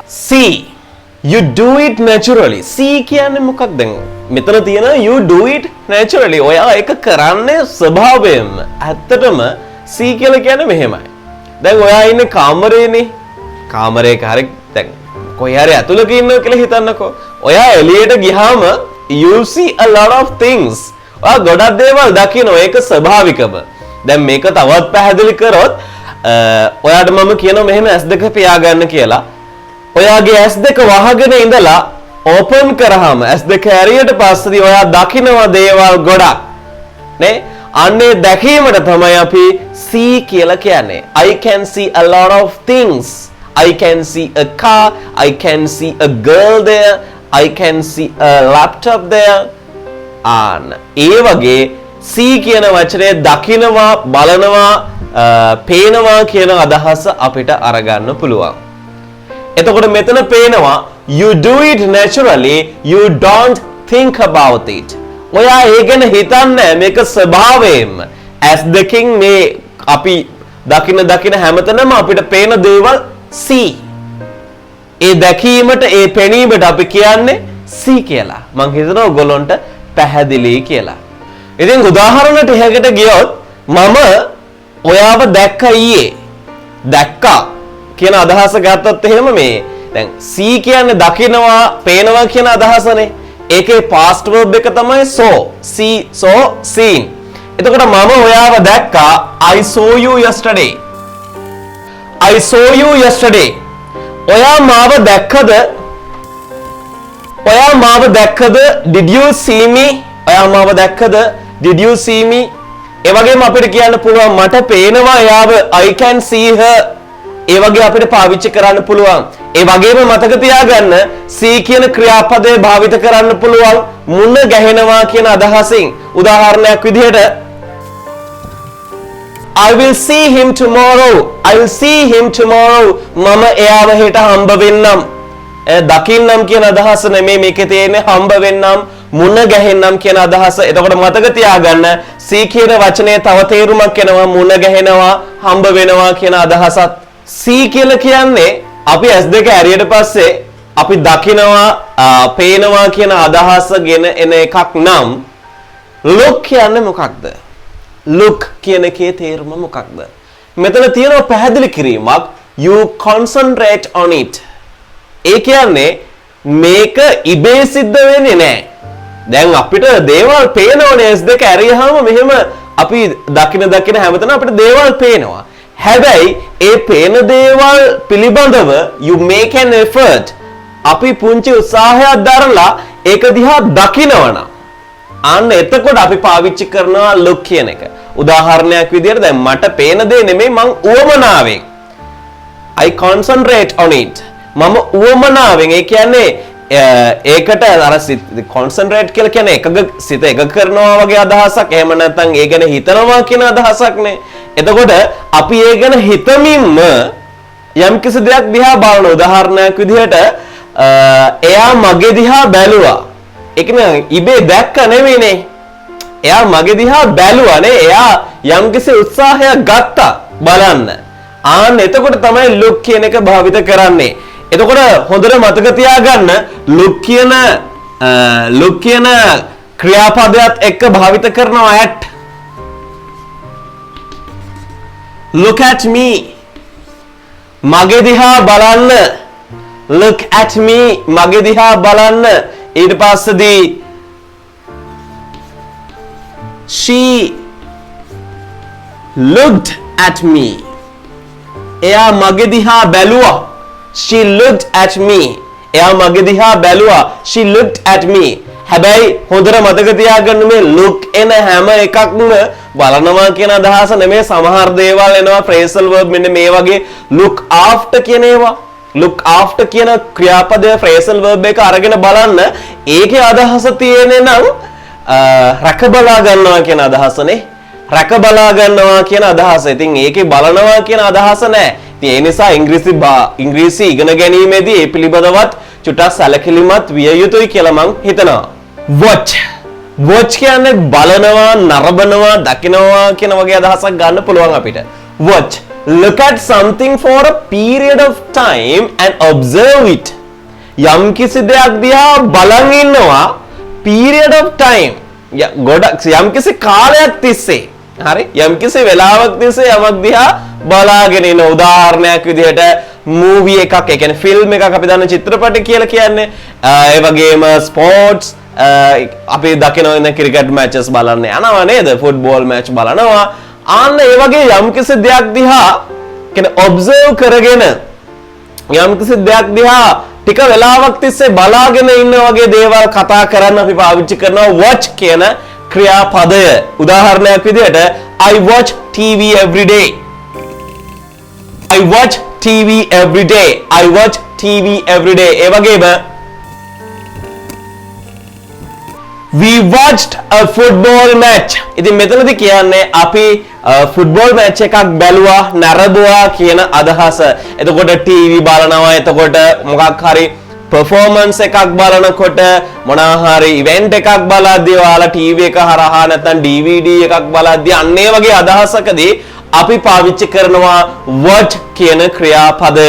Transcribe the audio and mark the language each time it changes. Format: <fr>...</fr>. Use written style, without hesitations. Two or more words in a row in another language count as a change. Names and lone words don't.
<en>See, you do it naturally. See</en> <si>කියන්නේ මොකක්ද? දැන් මෙතන තියෙන</si> <en>you do it naturally.</en> <si>ඔයා ඒක කරන්නේ ස්වභාවයෙන්ම. ඇත්තටම see කියලා කියන්නේ මෙහෙමයි. දැන් ඔයා ඉන්නේ කාමරේනේ. කාමරේක හරි දැන් කොහේ හරි ඇතුළක ඉන්නවා කියලා හිතන්නකෝ. ඔයා එළියට ගියාම</si> <en>you see a lot of things.</en> <si>ඔයා ගොඩක් දේවල් දකිනවා. ඒක ස්වභාවිකම. දැන් මේක තවත් පැහැදිලි කරොත් ඔයාට මම කියනවා මෙහෙම S2 පියාගන්න කියලා. ඔයාගේ S2 වහගෙන ඉඳලා ඕපන් කරාම S2 ඇරියට පස්සේදී ඔයා දකිනවා දේවල් ගොඩක්. නේ? අන්නේ දැකීමට තමයි අපි see කියලා කියන්නේ.</si> <en>I can see a lot of things. I can see a car. I can see a girl there. I can see a laptop there.</en> <si>ඒ වගේ see කියන වචනේ දකිනවා, බලනවා, පේනවා කියන අදහස අපිට අරගන්න පුළුවන්. එතකොට මෙතන පේනවා</si> <en>you do it naturally, you don't think about it.</en> <si>ඔයා ඒ ගැන හිතන්නේ මේක ස්වභාවයෙන්ම. as දෙකින් මේ අපි දකින හැමතැනම අපිට පේන දේවල් see. ඒ දැකීමට ඒ පෙනීමට අපි කියන්නේ see කියලා. මම හිතනවා ඔයගොල්ලන්ට පැහැදිලි කියලා. ඉතින් උදාහරණයක් එහෙකට ගියොත් මම ඔයාව දැක්ක ඊයේ. දැක්කා කියන අදහස ගත්තොත් එහෙම මේ දැන් see කියන්නේ දකිනවා, පේනවා කියන අදහසනේ.</si> <en>ඒකේ past verb</en> <si>එක තමයි</si> <en>saw. see, saw, seen.</en> <si>එතකොට මම ඔයාව දැක්කා</si> <en>I saw you yesterday. I saw you yesterday.</en> <si>ඔයා මාව දැක්කද? ඔයා මාව දැක්කද?</si> <en>Did you see me?</en> <si>ඔයා මාව දැක්කද?</si> <en>Did you see me?</en> <si>ඒ වගේම අපිට කියන්න පුළුවන් මට පේනවා එයාව</si> <en>I can see her.</en> <si>ඒ වගේ අපිට පාවිච්චි කරන්න පුළුවන්. ඒ වගේම මතක තියාගන්න see කියන ක්‍රියාපදේ භාවිත කරන්න පුළුවන් මුණ ගැහෙනවා කියන අදහසින්. උදාහරණයක් විදිහට</si> <en>I will see him tomorrow. I will see him tomorrow.</en> <si>මම එයාව හෙට හම්බ වෙන්නම්. දකින්නම් කියන අදහස නෙමෙයි මේකේ තියෙන්නේ හම්බ වෙන්නම්, මුණ ගැහෙන්නම් කියන අදහස. එතකොට මතක තියාගන්න see කියන වචනේ තව තේරුමක් එනවා මුණ ගැහෙනවා, හම්බ වෙනවා කියන අදහසත්. see කියලා කියන්නේ අපි S2 ඇරියට පස්සේ අපි දකිනවා, පේනවා කියන අදහසගෙන එන එකක් නම් look කියන්නේ මොකක්ද? look කියන එකේ තේරුම මොකක්ද? මෙතන තියෙනවා පැහැදිලි කිරීමක්</si> <en>you concentrate on it.</en> <si>ඒ කියන්නේ මේක ඉබේ සිද්ධ වෙන්නේ නැහැ. දැන් අපිට දේවල් පේනවනේ S2 ඇරියාම මෙහෙම අපි දකින හැමතැන අපිට දේවල් පේනවා. හැබැයි ඒ පේන දේවල් පිළිබඳව</si> <en>you make an effort.</en> <si>අපි පුංචි උත්සාහයක් දරලා ඒක දිහා දකිනවනම් අන්න එතකොට අපි පාවිච්චි කරනවා look කියන එක. උදාහරණයක් විදිහට දැන් මට පේන දේ නෙමෙයි මං උවමනාවෙන්</si> <en>I concentrate on it.</en> <si>මම උවමනාවෙන් ඒ කියන්නේ ඒකට අර concentrate කියලා කියන්නේ සිත එකග කරනවා වගේ අදහසක්. එහෙම නැත්නම් ඒ ගැන හිතනවා කියන අදහසක් නේ. එතකොට අපි ඒ ගැන හිතමින්ම යම් කිසි දෙයක් දිහා බලන උදාහරණයක් විදිහට එයා මගේ දිහා බැලුවා. ඒ කියන්නේ ඉබේ දැක්ක නෙවෙයිනේ. එයා මගේ දිහා බැලුවානේ. එයා යම් කිසි උත්සාහයක් ගත්තා බලන්න. එතකොට තමයි look කියන එක භාවිත කරන්නේ. එතකොට හොඳට මතක තියාගන්න look කියන ක්‍රියාපදයක් එක්ක භාවිත කරනවා at.</si> <en>Look at me.</en> <si>මගේ දිහා බලන්න.</si> <en>Look at me.</en> <si>මගේ දිහා බලන්න. ඊට පස්සේදී</si> <en>she looked at me.</en> <si>එයා මගේ දිහා බැලුවා.</si> <en>She looked at me.</en> <si>එයා මගේ දිහා බැලුවා.</si> <en>She looked at me.</en> <si>හැබැයි හොඳට මතක තියාගන්න මේ look එන හැම එකක්ම බලනවා කියන අදහස නෙමෙයි. සමහර දේවල් එනවා</si> <en>phrasal verb</en> <si>මෙන්න මේ වගේ</si> <en>look after</en> <si>කියන ඒවා.</si> <en>look after</en> <si>කියන ක්‍රියාපදයේ</si> <en>phrasal verb</en> <si>එක අරගෙන බලන්න. ඒකේ අදහස තියෙන්නේ නම් රැක බලා ගන්නවා කියන අදහසනේ. රැක බලා ගන්නවා කියන අදහස. ඉතින් ඒකේ බලනවා කියන අදහස නැහැ. ඉතින් ඒ නිසා ඉංග්‍රීසි ඉගෙන ගැනීමේදී ඒ පිළිබඳවත් චුට්ටක් සැලකිලිමත් විය යුතුයි කියලා මං හිතනවා. watch කියන්නේ බලනවා, නරඹනවා, දකිනවා කියන වගේ අදහසක් ගන්න පුළුවන් අපිට. watch.</si> <en>Look at something for a period of time and observe it.</en> <si>යම් කිසි දෙයක් දිහා බලන් ඉන්නවා</si> <en>period of time.</en> <si>ගොඩක් යම් කිසි කාලයක් තිස්සේ. හරි? යම් කිසි වෙලාවක් තිස්සේ යමක් දිහා බලාගෙන ඉන්න. උදාහරණයක් විදිහට මූවී එකක්, ඒ කියන්නේ ෆිල්ම් එකක් අපි දන්න චිත්‍රපට කියලා කියන්නේ. ඒ වගේම ස්පෝර්ට්ස් අපි දකිනවා ඉන්න ක්‍රිකට් මැචස් බලන්න යනවා නේද? ෆුට්බෝල් මැච් බලනවා. ආන්න ඒ වගේ යම් කිසි දෙයක් දිහා කියන්නේ ඔබ්සර්ව් කරගෙන යම් කිසි දෙයක් දිහා ටික වෙලාවක් තිස්සේ බලාගෙන ඉන්න වගේ දේවල් කතා කරන්න අපි පාවිච්චි කරනවා watch කියන ක්‍රියාපදය. උදාහරණයක් විදිහට</si> <en>I watch TV every day. I watch TV every day. I watch TV every day.</en> <si>ඒ වගේම</si> <en>we watched a football match.</en> <si>ඉතින් මෙතනදී කියන්නේ අපි ෆුට්බෝල් මැච් එකක් බැලුවා, නරඹුවා කියන අදහස. එතකොට TV බලනවා, එතකොට මොකක් හරි performance එකක් බලනකොට මොනවා හරි event එකක් බලද්දී ඔයාලා TV එක හරහා නැත්නම් DVD එකක් බලද්දී අන්න ඒ වගේ අදහසකදී අපි පාවිච්චි කරනවා watch කියන ක්‍රියාපදය.</si>